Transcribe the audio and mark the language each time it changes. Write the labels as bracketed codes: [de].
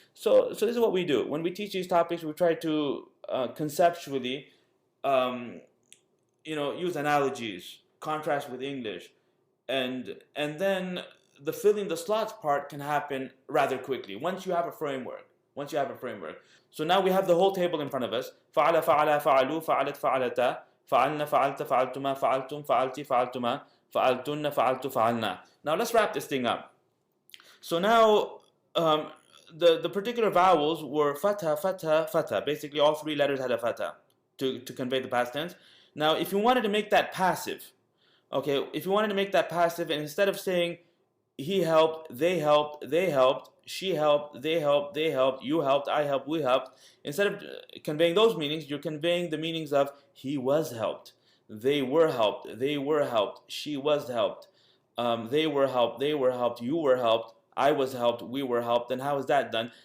[en] So this is what we do. When we teach these topics, we try to conceptually use analogies, contrast with English, and then the filling the slots part can happen rather quickly once you have a framework. So now we have the whole table in front of us. [ar] فعل فعلا فعلوا فعلت فعلتا فعلنا فعلت فعلتما فعلتم فعلتي فعلتما فعلتن فعلت فعلنا. [en] Now let's wrap this thing up. So now the particular vowels were fatha, fatha, fatha. Basically all 3 letters had a fatha to convey the past tense. Now if you wanted to make that passive, and instead of saying he helped, they helped, she helped, they helped, you helped, I helped, we helped, instead of conveying those meanings, you're conveying the meanings of he was helped, they were helped, she was helped, they were helped, you were helped, I was helped, we were helped. And how is that done?